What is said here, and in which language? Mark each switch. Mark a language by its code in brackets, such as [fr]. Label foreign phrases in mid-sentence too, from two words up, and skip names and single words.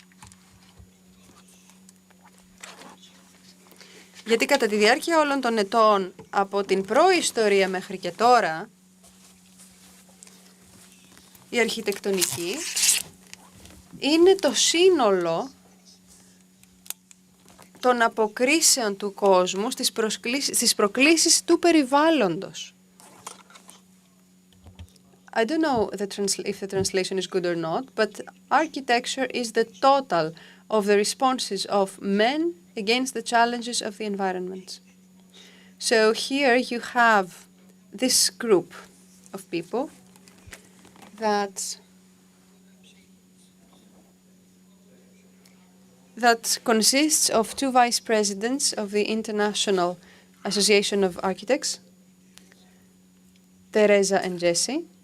[el] Γιατί κατά τη διάρκεια όλων των ετών, από την προϊστορία μέχρι και τώρα, η αρχιτεκτονική είναι το σύνολο των αποκρίσεων του κόσμου στις προκλήσεις του περιβάλλοντος. [en] I don't know if the translation is good or not, but architecture is the total of the responses of men against the challenges of the environment. So here you have this group of people that consists of two vice presidents of the International Association of Architects, Teresa and Jesse,